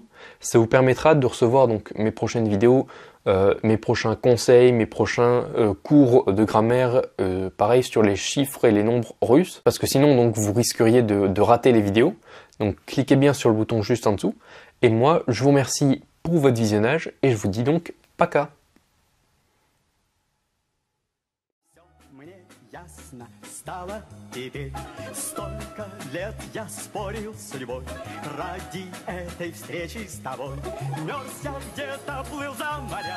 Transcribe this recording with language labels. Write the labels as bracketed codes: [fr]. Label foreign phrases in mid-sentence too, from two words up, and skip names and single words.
[fr] Ça vous permettra de recevoir donc mes prochaines vidéos, mes prochains conseils, mes prochains cours de grammaire, pareil sur les chiffres et les nombres russes. Parce que sinon donc vous risqueriez de rater les vidéos. Donc cliquez bien sur le bouton juste en dessous. Et moi je vous remercie pour votre visionnage et je vous dis donc пока. [ru] Стало теперь. Столько лет я спорил с судьбой ради этой встречи с тобой. Мерз я где-то, плыл за моря.